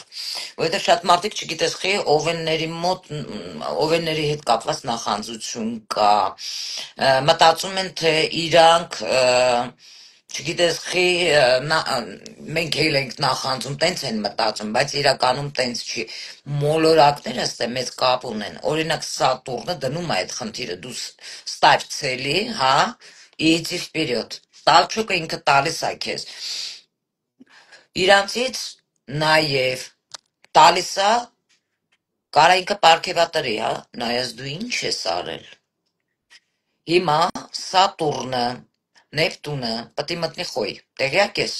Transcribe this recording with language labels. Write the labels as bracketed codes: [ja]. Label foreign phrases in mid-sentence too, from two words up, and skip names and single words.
[hy] որովհետև շատ մարդիկ չգիտես խի օվենների մոտ օվենների հետ կապված նախանձություն կա, մտածում են թե իրանք չգիտես խի մենք էլ ենք նախանձում, տենց են մտածում, բայց իրականում տենց չի, մոլորակները ստե մեծ կապ ունեն, օրինակ Սատուրնը դնում է այդ խնդիրը, դու [ru] ставь цели, [hy] հա, [ru] и иди вперед, [hy] տալչոկը ինքը տալիս է քեզ, իրանցից նաև տալիս է կարա ինքը պարգևատրի, հա, նայած դու ինչ ես արել։ Հիմա Սատուրնը, Նեպտունը պետք է մտնի խոյ, տեղյակ ես։